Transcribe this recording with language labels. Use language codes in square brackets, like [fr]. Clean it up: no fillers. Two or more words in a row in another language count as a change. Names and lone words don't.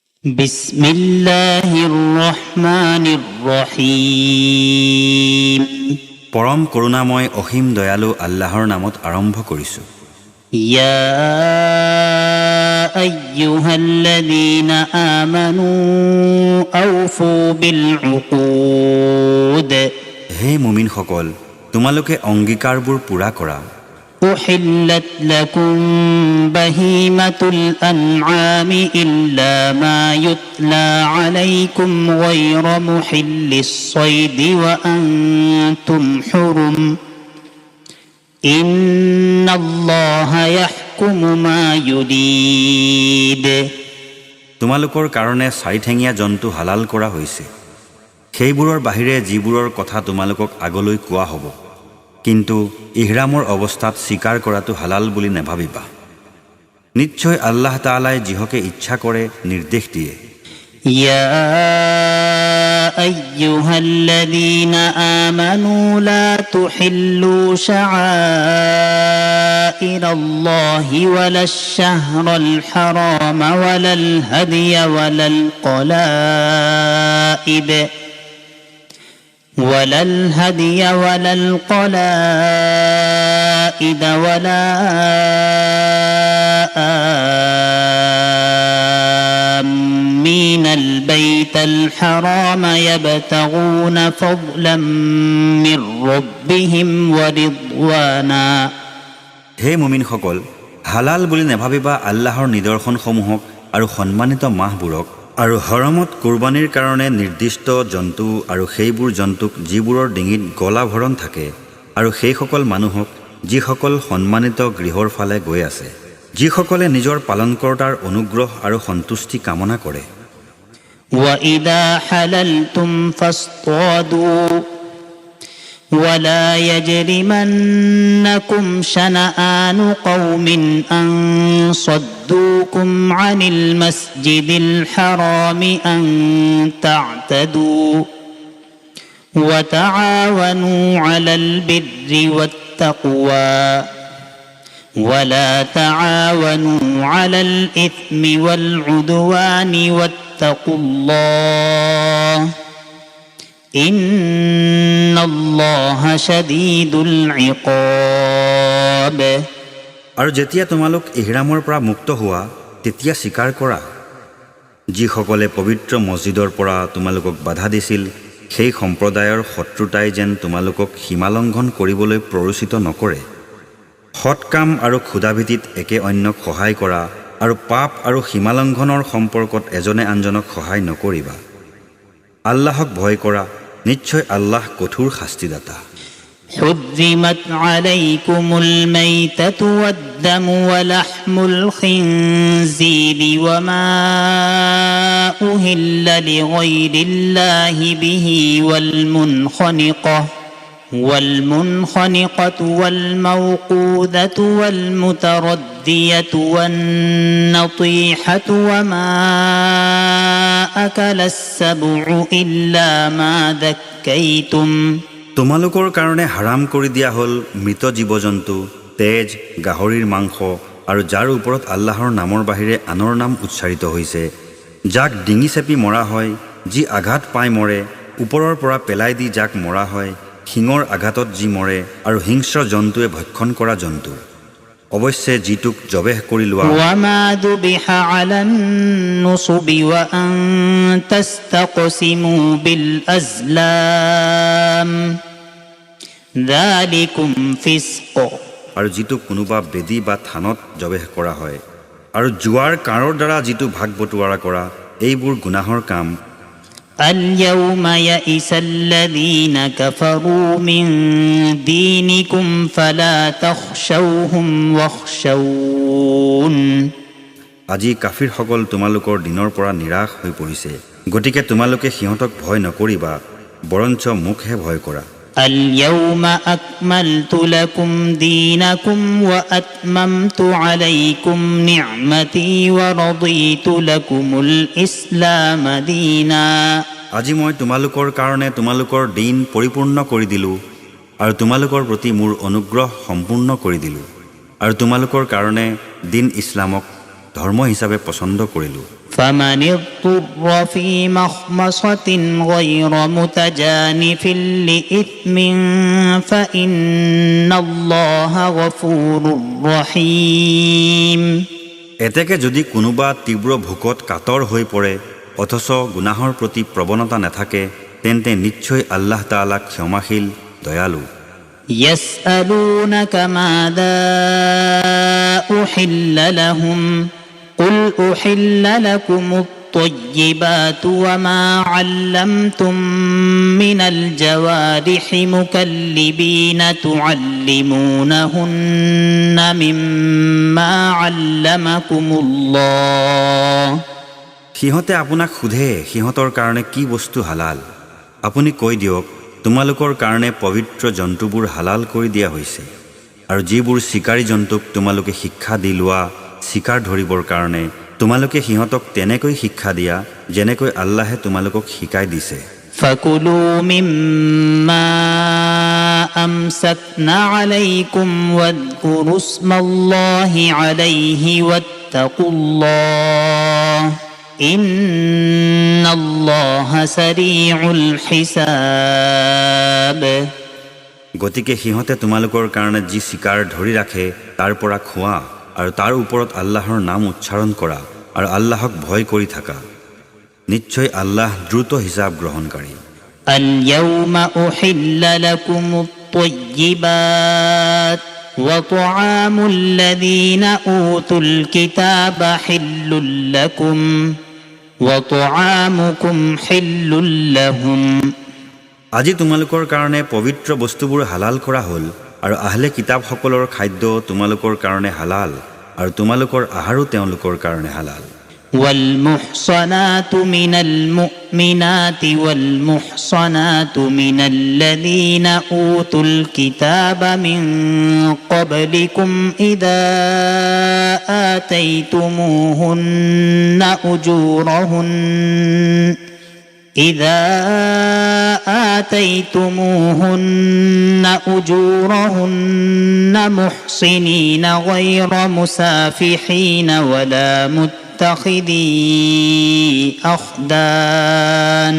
[ar] بسم الله الرحمن الرحيم. [as] পৰম করুণাময় অসীম দয়ালু আল্লাহৰ নামত আৰম্ভ কৰিছোঁ। [ar] يا أيها الذين آمنوا أوفوا بالعقود. [as] হে মুমিনসকল, তোমালোকে অংগীকাৰবোৰ পূৰা কৰা। [ar] أحلت لكم بهيمة الأنعام إلا ما يتلى عليكم غير محل الصيد وأنتم حرم إن الله يحكم ما يريد। [as] তোমালোকৰ কাৰণে চাৰিঠেঙীয়া জন্তু হালাল কৰা হৈছে, সেইবোৰৰ বাহিৰে যিবোৰৰ কথা তোমালোকক আগলৈ কোৱা হ'ব, কিন্তু ইহৰামৰ অৱস্থাত স্বীকাৰ কৰাটো হালাল বুলি নেভাবিবা। নিশ্চয় আল্লাহ তাআলাই যিহকে ইচ্ছা কৰে নিৰ্দেশ দিয়ে। [ar] يا أيها الذين آمنوا لا تحلوا شعائر الله ولا الشهر الحرام ولا الهدي ولا কলাইদ ولا الهدي ولا القلائد ولا آمين البيت الحرام يبتغون فضلا من ربهم ورضوانا। [as] হে মুমিনসকল, হালাল বুলি নেভাবিবা আল্লাহৰ নিদৰ্শনসমূহক আৰু সন্মানিত মাহবোৰক, আৰু হৰমত কুৰবানীৰ কাৰণে নিৰ্দিষ্ট জন্তু আৰু সেইবোৰ জন্তুক যিবোৰৰ ডিঙিত গলাভৰণ থাকে, আৰু সেইসকল মানুহক যিসকল সন্মানিত গৃহৰ ফালে গৈ আছে, যিসকলে নিজৰ পালনকৰ্তাৰ অনুগ্ৰহ আৰু সন্তুষ্টি কামনা কৰে। [ar] وَإِذَا حَلَلْتُمْ فَاصْطَادُوا ولا يجرمنكم شنآن قوم أن صدوكم عن المسجد الحرام أن تعتدوا وتعاونوا على البر والتقوى ولا تعاونوا على الإثم والعدوان واتقوا الله إن الله شديد العقاب. [as] আৰু যেতিয়া তোমালোক ইহৰামৰ পৰা মুক্ত হোৱা তেতিয়া স্বীকাৰ কৰা, যিসকলে পবিত্ৰ মছজিদৰ পৰা তোমালোকক বাধা দিছিল সেই সম্প্ৰদায়ৰ শত্ৰুতাই যেন তোমালোকক সীমালংঘন কৰিবলৈ প্ৰৰোচিত নকৰে। সৎ কাম আৰু ক্ষুধাভীতিত একে অন্যক সহায় কৰা, আৰু পাপ আৰু সীমালংঘনৰ সম্পৰ্কত এজনে আনজনক সহায় নকৰিবা। আল্লাহক ভয় কৰা, নিশ্চয় আল্লাহ কঠোৰ শাস্তিদাতা। [ar] حرمت عليكم الميتة والدم ولحم الخنزير وما أهل لغير الله به والمنخنقة والموقوذة والمتردية والنطيحة وما أكل السبع إلا ما ذكيتم। [as] তোমালোকৰ কাৰণে হাৰাম কৰি দিয়া হ'ল মৃত জীৱ জন্তু, তেজ, গাহৰিৰ মাংস, আৰু যাৰ ওপৰত আল্লাহৰ নামৰ বাহিৰে আনৰ নাম উচ্চাৰিত হৈছে, যাক ডিঙি চেপি মৰা হয়, যি আঘাত পাই মৰে, ওপৰৰ পৰা পেলাই দি যাক মৰা হয়, শিঙৰ আঘাতত যি মৰে, আৰু হিংস্ৰ জন্তুৱে ভক্ষণ কৰা জন্তু। অৱশ্যে যিটোক জবেহ কৰি লোৱা, [ar] وما ذبح على النصب وأن تستقسموا بالأزلام ذلكم فسق। [as] আৰু যিটো কোনোবা বেদী বা থানত জবেহ কৰা হয়, আৰু জোৱাৰ কাঁড়ৰ দ্বাৰা যিটো ভাগ বটোৱাৰা কৰা, এইবোৰ গুনাহৰ কাম। [ar] اليوم يئس الذين كفروا من دينكم فلا تخشوهم واخشون। [as] আজি কাফিৰসকল তোমালোকৰ দিনৰ পৰা নিৰাশ হৈ পৰিছে, গতিকে তোমালোকে সিহঁতক ভয় নকৰিবা, বৰঞ্চ মোকহে ভয় কৰা। [ar] اليوم أكملت لكم دينكم وأتممت عليكم نعمتي ورضيت لكم الإسلام دينا। [as] আজি মই তোমালোকৰ কাৰণে তোমালোকৰ দিন পৰিপূৰ্ণ কৰি দিলোঁ, আৰু তোমালোকৰ প্ৰতি মোৰ অনুগ্ৰহ সম্পূৰ্ণ কৰি দিলোঁ, আৰু তোমালোকৰ কাৰণে দিন ইছলামক ধৰ্ম হিচাপে পছন্দ কৰিলোঁ। [ar] فمن اضطر في مخمصة غير متجانف لإثم فإن الله غفور رحيم [as] এতেকে যদি কোনোবা তীব্ৰ ভোকত কাতৰ হৈ পৰে অথচ গুনাহৰ প্ৰতি প্ৰৱণতা নাথাকে তেন্তে নিশ্চয় আল্লাহ তাআলা ক্ষমাশীল দয়ালু [ar] يسألونك ماذا أحل لهم قل أحل لكم الطيبات وما علمتم من الجوارح مكلبين تعلمونهن مما علمكم الله [as] সিহঁতে আপোনাক সোধে সিহঁতৰ কাৰণে কি বস্তু হালাল আপুনি কৈ দিয়ক তোমালোকৰ কাৰণে পবিত্ৰ জন্তুবোৰ হালাল কৰি দিয়া হৈছে আৰু যিবোৰ শিকাৰী জন্তুক তোমালোকে শিক্ষা দি লোৱা শিকাৰ ধৰিবৰ কাৰণে তোমালোকে সিহঁতক তেনেকৈ শিক্ষা দিয়া যেনেকৈ আল্লাহে তোমালোকক শিকাই দিছে [ar] فكلوا مما أمسكنا عليكم واذكروا اسم الله عليه واتقوا الله إن الله سريع الحساب [as] গতিকে সিহঁতে তোমালোকৰ কাৰণে যি শিকাৰ ধৰি ৰাখে তাৰ পৰা খোৱা আৰু তাৰ ওপৰত আল্লাহৰ নাম উচ্চাৰণ কৰা আৰু আল্লাহক ভয় কৰি থাকা নিশ্চয় আল্লাহ দ্ৰুত হিসাব গ্ৰহণকাৰী [ar] اليوم أحل لكم الطيبات وطعام الذين أوتوا الكتاب حل لكم وطعامكم حل لهم [as] আজি তোমালোকৰ কাৰণে পবিত্ৰ বস্তুবোৰ হালাল কৰা হ'ল আৰু আহলে কিতাপসকলৰ খাদ্য তোমালোকৰ কাৰণে হালাল আৰু তোমালোকৰ আহাৰো তেওঁলোকৰ কাৰণে হালাল [ar] والمحصنات من المؤمنات والمحصنات من الذين أوتوا الكتاب من قبلكم إذا آتيتموهن أجورهن محصنين غير مسافحين ولا متخذي أخدان